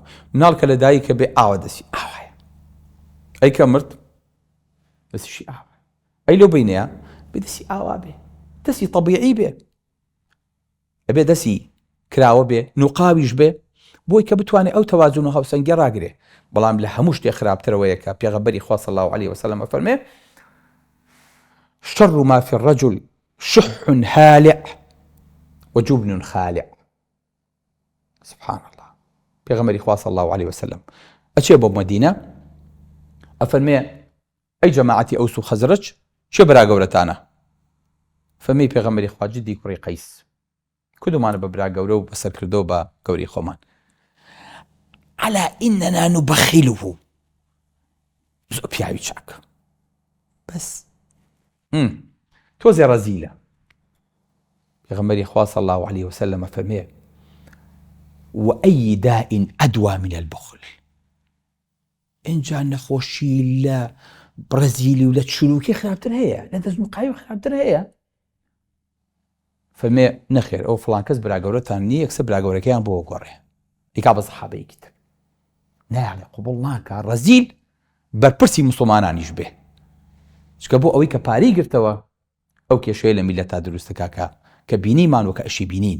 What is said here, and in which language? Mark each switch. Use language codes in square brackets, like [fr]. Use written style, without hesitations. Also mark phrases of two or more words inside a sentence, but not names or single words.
[ckb] مناڵ کە لە دایکە بێ ئاوە دەستی ئاوایە، ئەی کە مرد دەستیشی ئاوە، ئەی لەو بینەیە بێ دەستی ئاوا بێ، دەستی طەبیعی بێ، ئەبێ دەستی کراوە بێ، نوقاویش بێ، بۆی کە بتوانێت ئەو تەوازن و هەوسەنگی ڕاگرێ. بەڵام لە هەموو شتێک خراپترەوەیە کە پێغەمبەری خوا [ar] صلی الله علیه وسلم [ckb] فەرمێ [ar] شر ما في الرجل شح هالع وجبن خالع. سبحان الله. [ckb] پێغەمبەری خوا [ar] صلی الله علیه وسلم [ckb] ئەچێ بۆ مەدینە ئەفەرمێ ئەی جەماعەتی ئەوس و خەزرەج چێ برا گەورەتانە؟ فەرمێی پێغەمبەری خوا جدی کوڕی قەیس، کدومانە بە برا گەورە و بەسەر کردەوە بە گەوری خۆمان؟ [ar] على إننا نبخله، [ckb] زۆر پیاوی چاکە، بەس تۆزێ ڕەزیلە. پێغەمبەری خوا [ar] صلی الله علیه وسلم [ckb] فەرمێ [ar] وأي داء أدوى من البخل. [ckb] اینجا نەخۆشی لە برەزیلی و لە چروکی خراپتر هەیە، لە دەستمقاوی خراپتر هەیە. فەرمێ نەخێر ئەو فڵان کەس برا گەورەتان نییە، یەکسەر برا گەورەکەیان بۆ گۆڕێ، ئیکا بە سەحابەیەکی تر نایڵێ قوبڵ ناکە ڕەزیل بەرپرسی موسڵمانانیش بێ، چکە بۆ ئەوەی کە پارەی گرتەوە ئەو کێشەیە لە میلەتا دروستە کاکە کە بینیمان وەکە ئەشی بینین.